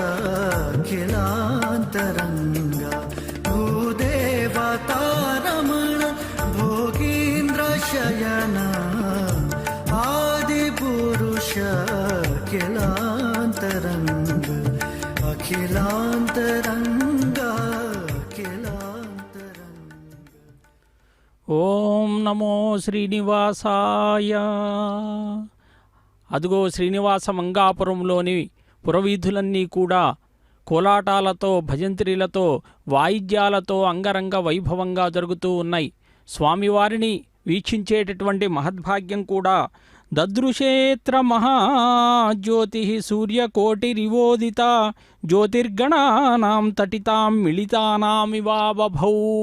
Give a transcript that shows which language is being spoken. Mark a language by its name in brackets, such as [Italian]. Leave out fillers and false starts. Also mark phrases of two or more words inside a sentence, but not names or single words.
[Sanskrit] अखिलान्तरङ्ग भूदेवतारमण भोगीन्द्र शयन आदिपुरुष अखिलान्तरङ्ग अखिलान्तरङ्ग अखिलान्तरङ्ग ఓం నమో శ్రీనివాసాయ. [Telugu] అదుగో శ్రీనివాస మంగాపురంలోని పురవీధులన్నీ కూడా కోలాటాలతో, భజంత్రీలతో, వాయిద్యాలతో అంగరంగ వైభవంగా జరుగుతూ ఉన్నాయి. స్వామివారిని వీక్షించేటటువంటి మహద్భాగ్యం కూడా [Sanskrit] దదృశేత్ర మహాజ్యోతి సూర్యకోటిరివోదిత జ్యోతిర్గణానాం తటితాం మిళితానామివాబభౌ.